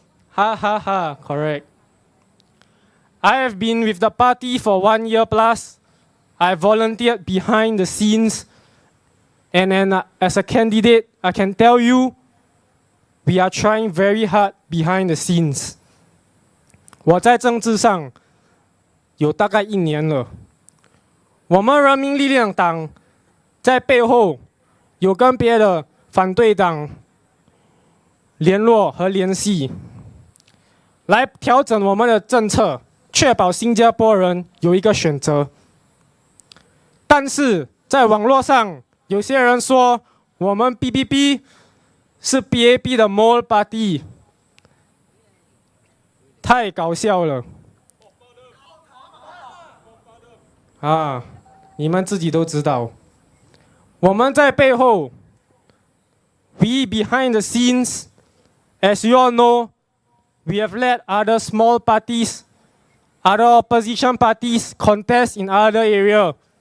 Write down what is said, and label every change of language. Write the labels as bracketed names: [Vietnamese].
[English] Ha ha ha, correct. I have been with the party for 1 year plus. I volunteered behind the scenes. And then as a candidate, I can tell you, we are trying very hard behind the scenes. [Chinese] 我在政治上有大概1年了。我们人民力量党在背后有跟别的反对党联络和联系，来调整我们的政策，确保新加坡人有一个选择。但是在网络上，有些人说我们 PPP 是 PAP 的 [English] mole party， [Chinese] 太搞笑了。啊，你们自己都知道，我们在背后 [English] ，we behind the scenes, as you all know, we have let other small parties, other opposition parties contest in other area.